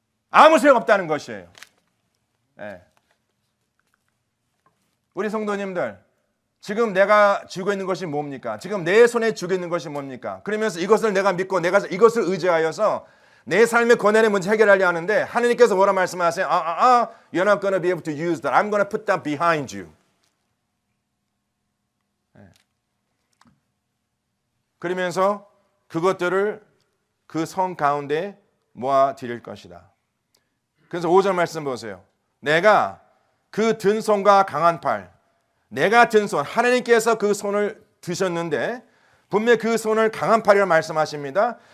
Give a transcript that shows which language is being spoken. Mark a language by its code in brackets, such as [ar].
[ko] 아무 소용없다는 것이에요. 우리 성도님들, 지금 내가 쥐고 있는 것이 뭡니까? 지금 내 손에 쥐고 있는 것이 뭡니까? 그러면서 이것을 내가 믿고 내가 이것을 의지하여서 내 삶의 고난의 문제 해결하려 하는데 하나님께서 뭐라 말씀하세요? [en] You're not going to be able to use that. I'm going to put that behind you. [ko] 그러면서 그것들을 그 성 가운데 모아 드릴 것이다. 그래서 5절 말씀 보세요. 내가 그 든 손과 강한 팔, 내가 든 손, 하나님께서 그 손을 드셨는데 분명히 그 손을 강한 팔이라 말씀하십니다.